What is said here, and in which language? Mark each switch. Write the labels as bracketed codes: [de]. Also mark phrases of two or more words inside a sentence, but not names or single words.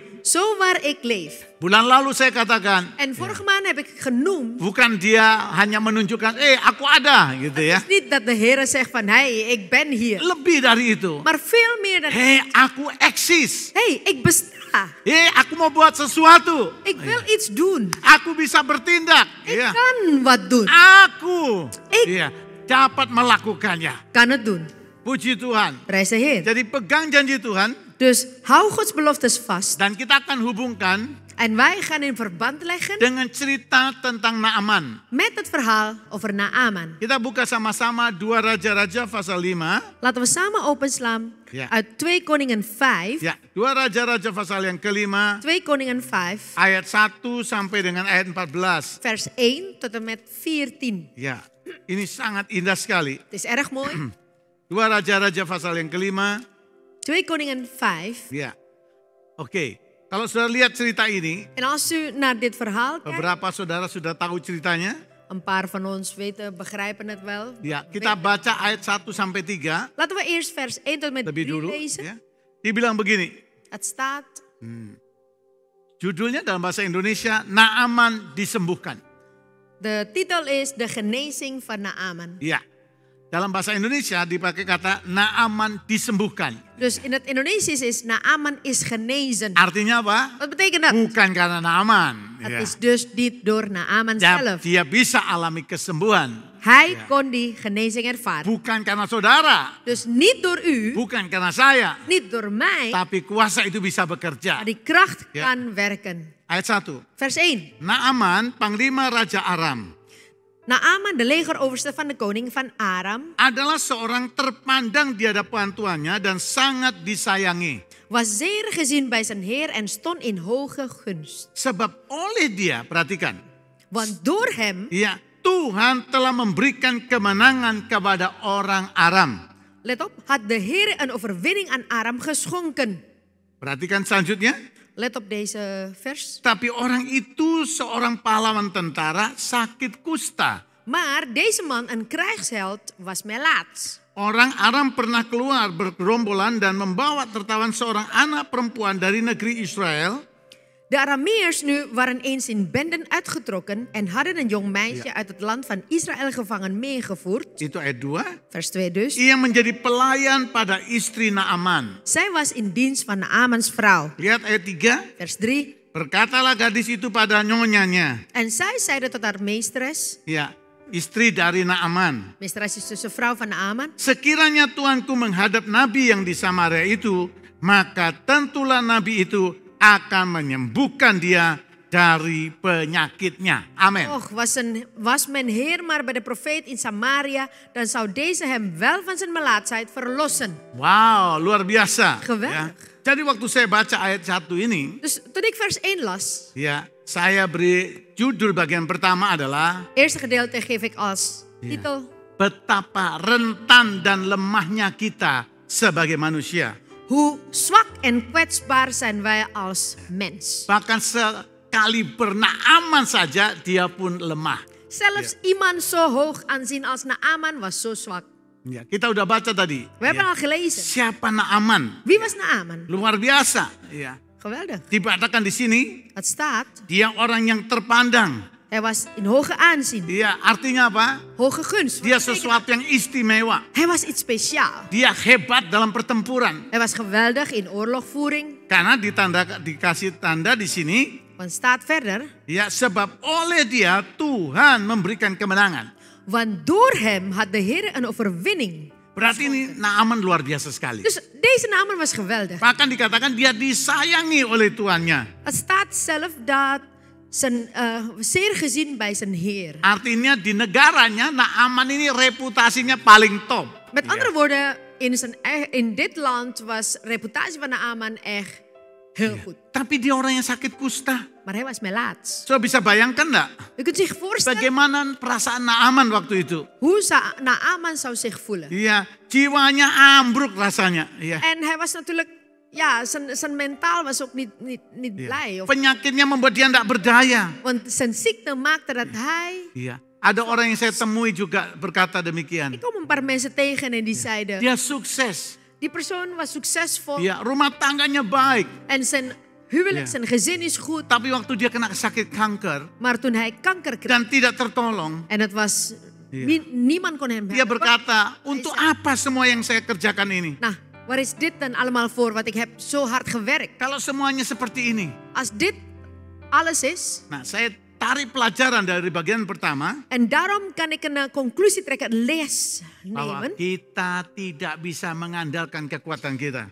[nl] Zo waar ik leef. [id] Bulan lalu saya katakan, [nl] En vorige maand heb ik genoemd. [id] bukan dia hanya menunjukkan, aku ada gitu ya. [nl] Het is niet dat de Heer zegt van, hey, ik ben hier. [id] Lebih dari itu. [nl] Maar veel meer dan, [id] Aku eksis. [nl] hey, ik besta. [id] Aku mau buat sesuatu. [nl] Ik wil iets doen. [id] Aku bisa bertindak. [nl] Ik [id] Iya. [nl] kan wat doen. [id] Aku [nl] Ik- [id] dapat melakukannya. [nl] Kan het doen. [id] Puji Tuhan. [nl] Prijs de Heer. [id] Jadi pegang janji Tuhan [nl] Dus hou Gods beloftes vast. [id] dan kita akan hubungkan [nl] En wij gaan in verband leggen [id] dengan cerita tentang Naaman. [nl] met het verhaal over Naaman. [id] Kita buka sama-sama 2 Raja-Raja pasal 5. [nl] Laten we samen openslaan Ja. uit 2 Koningen 5. [id] Ya, 2 Raja-Raja pasal yang kelima [nl] 2 Koningen 5 [id] ayat 1 sampai dengan ayat 14. [nl] vers 1 tot en met 14. [id] Ya, ini sangat indah sekali. [nl] Het is erg mooi. [id] 2 Raja-Raja pasal yang kelima. [nl] 2 Koningen 5. [id] Ya. Oke. Kalau sudah lihat cerita ini, [nl] En als u naar dit verhaal kijkt, [id] beberapa saudara sudah tahu ceritanya. [nl] een paar van ons weten, begrijpen het wel. [id] Ya, kita baca ayat 1 sampai 3 [nl] Laten we eerst vers 1 tot en met 3 [id] lebih dulu. [nl] lezen. [id] Ya. Dibilang begini, [nl] Het staat, [id] judulnya dalam bahasa Indonesia, Naaman disembuhkan. [nl] de titel is De genezing van Naaman. [id] Ya, dalam bahasa Indonesia dipakai kata Naaman disembuhkan. [nl] Dus in het Indonesisch is Naaman is genezen. [id] Artinya apa? [nl] Wat betekent dat? [id] Bukan karena Naaman. [nl] Het [id] Ya. [nl] is dus niet door Naaman [id] Ya, [nl] zelf. [id] dia bisa alami kesembuhan. [nl] Hij kon die genezing ervaren. [id] Bukan karena saudara, [nl] Dus niet door u, [id] bukan karena saya, [nl] niet door mij, [id] tapi kuasa itu bisa [nl] maar [id] bekerja. [nl] die kracht Ja. kan werken. [id] Ayat 1. [nl] Vers 1. [id] Naaman, panglima Raja Aram, [nl] Naaman, de legeroverste van de koning van Aram, [id] adalah seorang terpandang di hadapan tuannya dan sangat disayangi. [nl] was zeer gezien bij zijn heer en stond in hoge gunst. [id] Sebab oleh dia, perhatikan, [nl] Want door hem, [id] ya Tuhan telah memberikan kemenangan kepada orang Aram. [nl] let op, had de heer een overwinning aan Aram geschonken. [id] Perhatikan selanjutnya. [nl] Let op deze vers. [id] Tapi orang itu seorang pahlawan tentara sakit kusta. [nl] Maar deze man, een krijgsheld, was melaats. [id] Orang Aram pernah keluar bergerombolan dan membawa tertawan seorang anak perempuan dari negeri Israel. [nl] De Arameërs nu waren eens in benden uitgetrokken en hadden een jong meisje uit het land van Israël gevangen meegevoerd. [id] Itu ayat 2. [nl] Vers 2 dus. [id] Ia menjadi pelayan pada istri Naaman. [nl] Zij was in dienst van Naamans vrouw. [id] Lihat ayat 3. [nl] Vers 3. [id] Berkatalah gadis itu pada nyonyanya. [nl] En zij zeide tot haar meesteres. [id] Ya, istri dari Naaman. [nl] Meesteres is dus de vrouw van Naaman. [id] Sekiranya tuanku menghadap nabi yang di Samaria itu, maka tentulah nabi itu akan menyembuhkan dia dari penyakitnya. Amen. [nl] Och, was mijn Heer maar bij de profeet in Samaria, dan zou deze hem wel van zijn melaatsheid verlossen. [id] Wow, luar biasa. [nl] Geweldig. [id] Jadi waktu saya baca ayat 1 ini, [nl] Dus toen ik vers 1 las, [id] ya, saya beri judul bagian pertama adalah [nl] eerste gedeelte geef ik als titel. [id] betapa rentan dan lemahnya kita sebagai manusia. [nl] Hoe zwak en kwetsbaar zijn wij als mens. [id] Bahkan sekali Naaman saja dia pun lemah. [nl] Zelfs iemand zo hoog aanzien als Naaman was zo zwak. [id] Ya, kita udah baca tadi. [nl] We hebben al gelezen. [id] Siapa Naaman? [nl] Wie was Naaman? [id] Luar biasa. Ya. [nl] Geweldig. [id] Dikatakan di sini, [nl] Het staat, [id] dia orang yang terpandang. [nl] hij was in hoge aanzien, [id] Dia artinya apa? [nl] hoge gunst. [id] Dia sesuatu yang istimewa. [nl] Hij was iets speciaal. [id] Dia hebat dalam pertempuran. [nl] Hij was geweldig in oorlogvoering. [id] Karena dikasih tanda di sini, [nl] Want staat verder, [id] ya sebab oleh dia Tuhan memberikan kemenangan. [nl] want door hem had de Heer een overwinning. [id] Berarti ini Naaman luar biasa sekali. [nl] Dus deze Naaman was geweldig. [id] Bahkan dikatakan dia disayangi oleh tuannya. [nl] Het staat zelf dat zijn zeer gezien bij zijn Heer. [id] Artinya di negaranya Naaman ini reputasinya paling top. [nl] Met andere woorden, in dit land was reputatie van Naaman echt heel goed. [id] Tapi dia orang yang sakit kusta. [nl] Maar hij was melaats. [id] So bisa bayangkan enggak? [nl] U kunt zich voorstellen [id] Bagaimana perasaan Naaman waktu itu? [nl] hoe Naaman zou zich voelen. [id] Iya, jiwanya ambruk rasanya. Iya. [nl] En hij was natuurlijk, ja, zijn mentaal was ook niet blij. [id] Penyakitnya membuat dia tidak berdaya. [nl] Want zijn ziekte maakte dat hij... [id] Iya. Ada orang yang saya temui juga berkata demikian. [nl] Ik kom een paar mensen tegen en die zeiden, [id] Dia sukses. [nl] die persoon was succesvol. [id] Iya, rumah tangganya baik. [nl] En zijn huwelijk, Ja. zijn gezin is goed. [id] Tapi waktu dia kena sakit kanker [nl] Maar toen hij kanker kreeg [id] dan tidak tertolong, [nl] en het was, Ja. niemand kon hem [id] dia [nl] helpen. [id] berkata, untuk apa semua yang saya kerjakan ini? [nl] Nou, waar is dit dan allemaal voor? Want ik heb zo hard gewerkt. [id] Kalau semuanya seperti ini. [nl] Als dit alles is, [id] Nah, saya tarik pelajaran dari bagian pertama. [nl] en daarom kan ik een conclusie trekken, een les [id] Bahwa [nl] nemen. [id] kita tidak bisa mengandalkan kekuatan kita.